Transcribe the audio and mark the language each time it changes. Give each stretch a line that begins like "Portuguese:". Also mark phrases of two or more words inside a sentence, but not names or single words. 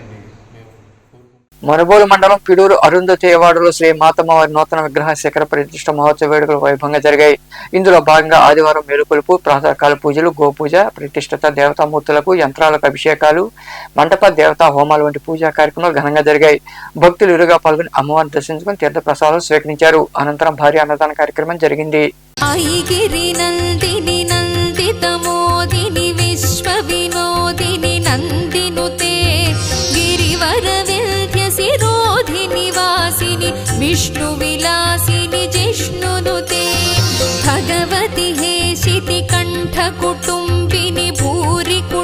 Telugu: మనుబోలు మండలం పిడూరు అరుంధతి వార్డులో శ్రీ మాతమ్మవారి నూతన విగ్రహ శిఖర ప్రతిష్ఠ మహోత్సవ వేడుకలు వైభవంగా జరిగాయి. ఇందులో భాగంగా ఆదివారం మేలుకొలుపు, ప్రాతకాల పూజలు, గోపూజ, ప్రతిష్ఠిత దేవతామూర్తులకు యంత్రాలకు అభిషేకాలు, మండప దేవతా హోమాలు వంటి పూజా కార్యక్రమాలు ఘనంగా జరిగాయి. భక్తులు ఇరుగా పాల్గొని అమ్మవారిని దర్శించుకుని తీర్థ ప్రసాదాలు స్వీకరించారు. అనంతరం భారీ అన్నదాన కార్యక్రమం జరిగింది.
Sanskrit: विष्णु विलासिनि जिष्णुनुते भगवति हेशिति कंठ कुटुंबिनि भूरि